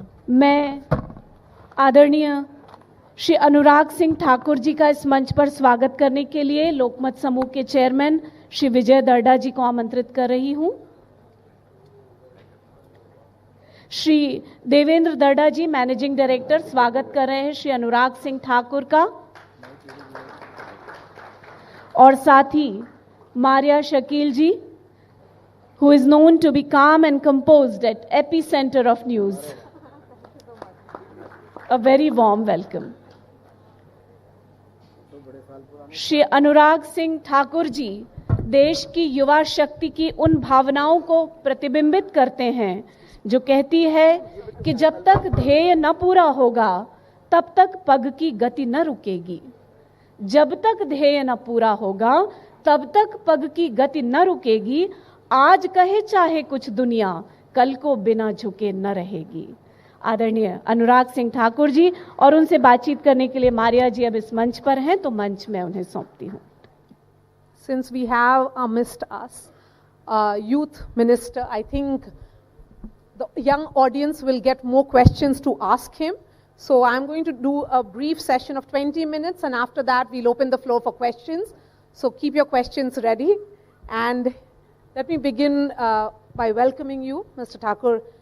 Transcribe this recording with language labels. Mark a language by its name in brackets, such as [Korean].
[Hindi] मैं आदरणीय श्री अनुराग सिंह ठाकुर जी का इस मंच पर स्वागत करने के लिए लोकमत समूह के चेयरमैन श्री विजय दर्डा जी को आमंत्रित कर रही हूं। श्री देवेंद्र दर्डा जी, मैनेजिंग डायरेक्टर, स्वागत कर रहे हैं श्री अनुराग सिंह ठाकुर का। और साथ ही [English] Maria Shakeel ji, who is known to be calm and composed at epicenter of news. A very warm welcome. [Hindi] Shri Anurag Singh Thakur ji देश की युवा शक्ति की उन भावनाओं को प्रतिबिंबित करते हैं जो कहती है कि जब तक ध्येय न पूरा होगा तब तक पग की गति न रुकेगी। जब तक ध्येय न पूरा होगा तब तक पग की गति न रुकेगी। आज कहे चाहे कुछ दुनिया, कल को बिना झुके न रहेगी। आदरणीय अनुराग सिंह ठाकुर जी, और उनसे बातचीत करने के लिए मारिया जी अब इस मंच पर हैं, तो मंच में उन्हें सौंपती हूं। [English] Since we have amidst us youth minister, I think the young audience will get more questions to ask him. So I'm going to do a brief session of 20 minutes, and after that we'll open the floor for questions. So keep your questions ready. And let me begin by welcoming you, Mr. Thakur.